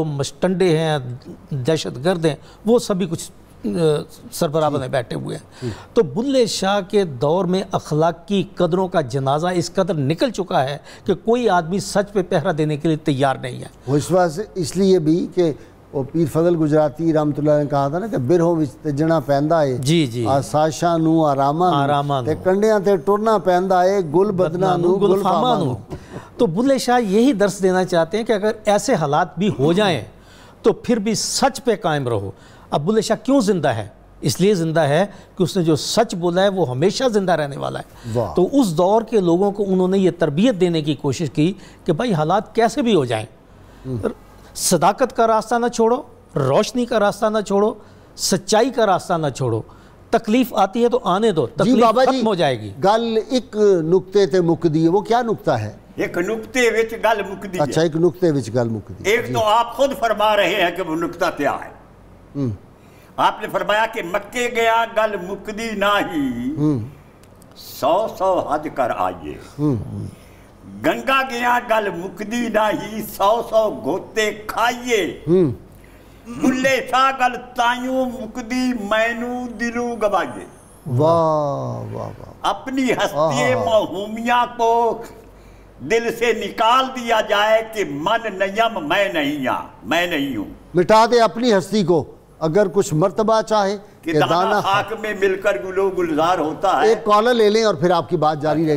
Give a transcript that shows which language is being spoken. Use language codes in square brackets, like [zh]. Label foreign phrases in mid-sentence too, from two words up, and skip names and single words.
[ur] جو مشٹنڈے ہیں، دہشت گرد ہیں، وہ سبھی کچھ سربراہ بنے بیٹھے ہوئے ہیں. تو بلے شاہ کے دور میں اخلاقی قدروں کا جنازہ اس قدر نکل چکا ہے کہ کوئی آدمی سچ پہ پہرا دینے کے لیے تیار نہیں ہے. وہ اس واسطے اس لیے بھی کہ وہ پیر فضل گجراتی رحمت اللہ نے کہا تھا نا کہ [pa] برہوں وچ تجنا پیندا ہے [ur] جی [pa] آساشاں نو آراما تے کنڈیاں تے ٹرنا پیندا ہے گل بدنا نو گل فاما نو. [ur] تو بلے شاہ یہی درس دینا چاہتے ہیں کہ اگر ایسے حالات بھی ہو جائیں تو پھر بھی سچ پہ قائم رہو. اب بلے شاہ کیوں زندہ ہے؟ اس لیے زندہ ہے کہ اس نے جو سچ بولا ہے وہ ہمیشہ زندہ رہنے والا ہے. تو اس دور کے لوگوں کو انہوں نے یہ تربیت دینے کی کوشش کی کہ بھائی حالات کیسے بھی ہو جائیں صداقت کا راستہ نہ چھوڑو, روشنی کا راستہ نہ چھوڑو, سچائی کا راستہ نہ چھوڑو. تکلیف آتی ہے تو آنے دو, تکلیف ختم ہو جائے گی. [pa] گل ایک نقطے تے مکدی ہے, وہ کیا نقطہ ہے؟ ایک نقطے وچ گل مکدی ہے. اچھا, ایک نقطے وچ گل مکدی. [ur] ایک تو آپ خود فرما رہے ہیں کہ وہ نقطہ کیا ہے. آپ نے فرمایا کہ [pa] مکے گیا گل مکدی نہیں 100 حج کر آئیے. گنگا گیا گل مکدی نہیں 100 گوتے کھائیے. بلے شاہ گل تائیوں مکدی مینو دلو گوائیے. [ur] واہ واہ واہ. اپنی ہستی موہومیہ کو دل سے نکال دیا جائے کہ [fa] من نیم [ur] میں نہیں ہوں. مٹا دے اپنی ہستی کو. اگر کچھ مرتبہ چاہے کہ دانا خاک میں مل کر گلو گلزار ہوتا ہے. ایک کالر لے لیں اور پھر آپ کی بات جاری رہے گی.